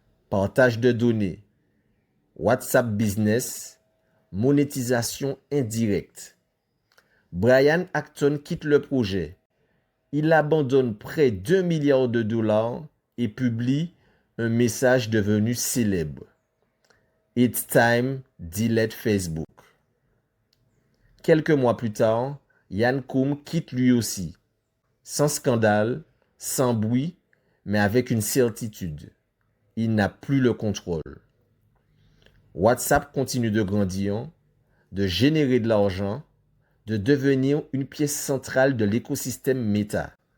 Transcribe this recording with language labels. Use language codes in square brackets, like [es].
[fr] Partage de données, WhatsApp Business, monétisation indirecte. Brian Acton quitte le projet. Il abandonne près d'1 milliard de dollars et publie un message devenu célèbre. [en] It's time, delete Facebook. [fr] Quelques mois plus tard, Yann Koum quitte lui aussi. Sans scandale, sans bruit, mais avec une certitude. Il n'a plus le contrôle. WhatsApp continue de grandir, de générer de l'argent, de devenir une pièce centrale de l'écosystème Meta.